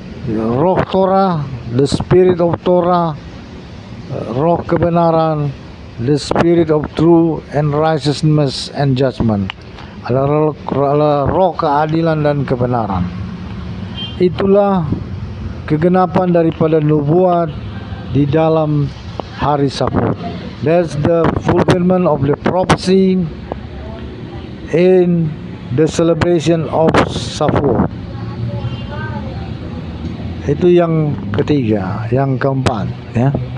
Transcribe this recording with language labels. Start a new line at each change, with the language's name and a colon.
Indonesian: roh Torah,
English: the Spirit of Torah,
Indonesian: roh kebenaran,
English: the Spirit of truth and righteousness and judgment,
Indonesian: adalah roh keadilan dan kebenaran. Itulah kegenapan daripada nubuat di dalam hari Sabtu.
English: That's the fulfillment of the prophecy in the celebration of Shavuot.
Indonesian: Itu yang ketiga, yang keempat, ya.